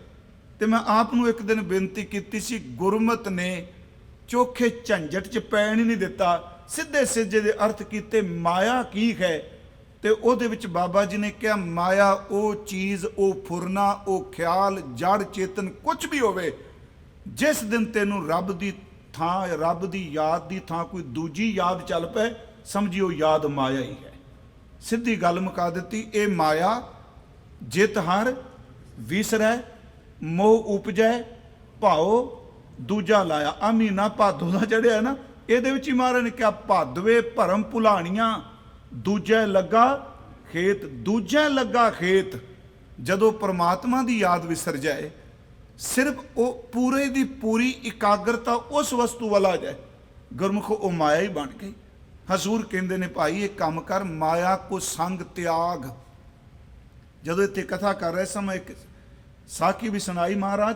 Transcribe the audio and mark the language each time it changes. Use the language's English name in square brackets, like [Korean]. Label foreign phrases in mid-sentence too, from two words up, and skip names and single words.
[Punjabi] ਤੇ ਮੈਂ ਆਪ ਨੂੰ ਇੱਕ ਦਿਨ ਬੇਨਤੀ ਕੀਤੀ ਸੀ, ਗੁਰਮਤ ਨੇ ਚੋਖੇ ਝੰਜਟ 'ਚ ਪੈਣ ਹੀ ਨਹੀਂ ਦਿੱਤਾ, ਸਿੱਧੇ ਸਿੱਧੇ ਦੇ ਅਰਥ ਕੀਤੇ। ਮਾਇਆ ਕੀ ਹੈ? ਤੇ ਉਹਦੇ ਵਿੱਚ ਬਾਬਾ ਜੀ ਨੇ ਕਿਹਾ, ਮਾਇਆ ਉਹ ਚੀਜ਼, ਉਹ ਫੁਰਨਾ, ਉਹ ਖਿਆਲ, ਜੜ ਚੇਤਨ ਕੁਝ ਵੀ ਹੋਵੇ, ਜਿਸ ਦਿਨ ਤੈਨੂੰ ਰੱਬ ਦੀ ਥਾਂ, ਰੱਬ ਦੀ ਯਾਦ ਦੀ ਥਾਂ ਕੋਈ ਦੂਜੀ ਯਾਦ ਚੱਲ ਪਏ, ਸਮਝਿਓ ਯਾਦ ਮਾਇਆ ਹੀ ਹੈ। ਸਿੱਧੀ ਗੱਲ ਮੁਕਾ ਦੀ। ਏ ਮਾਇਆ ਜਿਤੁ ਹਰਿ ਵਿਸਰੈ ਮੋਹੁ ਉਪਜੈ ਭਾਉ ਦੂਜਾ ਲਾਇਆ। ਆ ਮਹੀਨਾ ਭਾਦੋਂ ਕਾ ਚੜ੍ਹਿਆ ਨਾ ਏ ਮਹਾਰਾਜ ਨੇ ਕਿਆ ਭਾਦਵੇ ਭਰਮ ਭੁਲਾਣੀਆਂ ਦੂਜੇ ਲਗਾ ਖੇਤ। ਦੂਜੇ ਲਗਾ ਖੇਤ ਜਦੋਂ ਪਰਮਾਤਮਾ ਕੀ ਯਾਦ ਵਿਸਰ ਜਾਏ ਸਿਰਫ਼ ਵੋ ਪੂਰੇ ਦੀ ਪੂਰੀ ਇਕਾਗਰਤਾ ਉਸ ਵਸਤੂ ਵੱਲ ਆ ਜਾਏ ਗੁਰਮੁਖ ਵੋ ਮਾਇਆ ਹੀ ਬਣ ਗਈ। ਹਜ਼ੂਰ ਕਹਤੇ ਨੇ ਭਾਈ ਏਕ ਕਾਮ ਕਰ ਮਾਇਆ ਕੋ ਸੰਗ ਤਿਆਗ। ਜਦੋਂ ਇੱਥੇ ਕਥਾ ਕਰ ਰਹੇ ਸਮੇਂ ਇੱਕ ਸਾਖੀ ਭੀ ਸੁਣਾਈ ਮਹਾਰਾਜ।